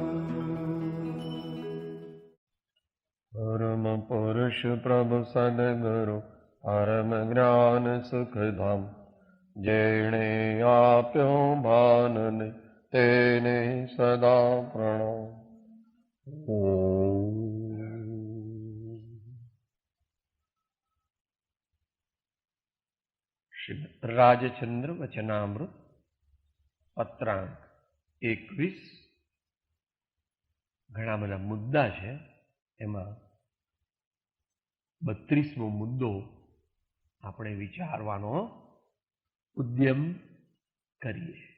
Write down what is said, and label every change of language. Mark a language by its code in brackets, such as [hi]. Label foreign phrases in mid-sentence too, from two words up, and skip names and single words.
[gu] પરમ પુરુષ પ્રભુ સદ્ગુરુ પરમ જ્ઞાન સુખધામ જેણે આપ્યો ભાનને તેને સદા પ્રણામ। શ્રી રાજચંદ્ર વચનામૃત પત્રાંક 21 ઘણા બધા મુદ્દા છે, એમાં 32મો મુદ્દો આપણે વિચારવાનો ઉદ્યમ કરીએ.